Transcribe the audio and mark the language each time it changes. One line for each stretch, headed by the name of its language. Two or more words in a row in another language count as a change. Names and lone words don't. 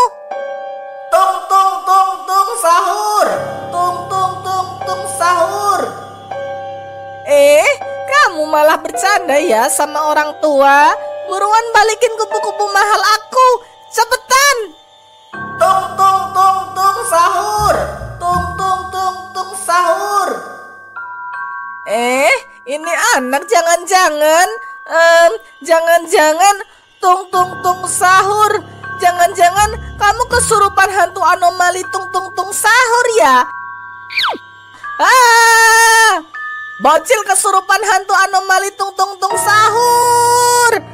Indonesian: Tung tung tung tung sahur, tung tung tung tung sahur. Kamu malah bercanda ya sama orang tua. Buruan balikin kupu-kupu mahal aku, cepetan. Tung tung tung tung sahur, tung tung tung tung sahur. Ini anak jangan-jangan, jangan-jangan. Tung tung tung sahur. Jangan-jangan kamu kesurupan hantu anomali tung tung tung sahur ya? Bocil kesurupan hantu anomali tung tung tung sahur.